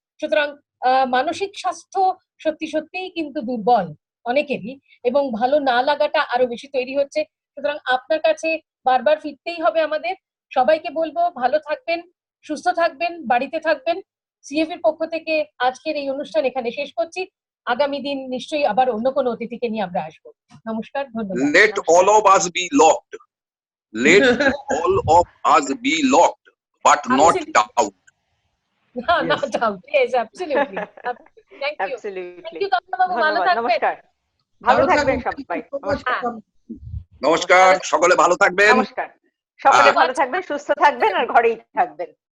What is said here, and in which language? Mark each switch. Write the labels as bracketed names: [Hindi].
[Bangla] সুতরাং মানসিক স্বাস্থ্য সত্যি সত্যিই কিন্তু দুর্বল অনেকেরই, এবং ভালো না লাগাটা আরো বেশি তৈরি হচ্ছে। সুতরাং আপনার কাছে বারবার ফিরতেই হবে আমাদের। সবাইকে বলবো ভালো থাকবেন, সুস্থ থাকবেন, বাড়িতে থাকবেন। সিএভির পক্ষ থেকে আজকের এই অনুষ্ঠান এখানে শেষ করছি। আগামী দিন নিশ্চয়ই আবার অন্য কোনো অতিথিকে নিয়ে আমরা আসবো। নমস্কার, ধন্যবাদ। [English] Let all of us be locked. Let all of us be locked, but not out. Not doubt. Yes, absolutely. Thank you. Absolutely. Thank you, [Bangla] Tanmoy বাবু, ভালো থাকবেন। নমস্কার, ভালো থাকবেন সবাই। নমস্কার, সকলে ভালো থাকবেন। নমস্কার, সকলে ভালো থাকবেন, সুস্থ থাকবেন আর ঘরেই থাকবেন।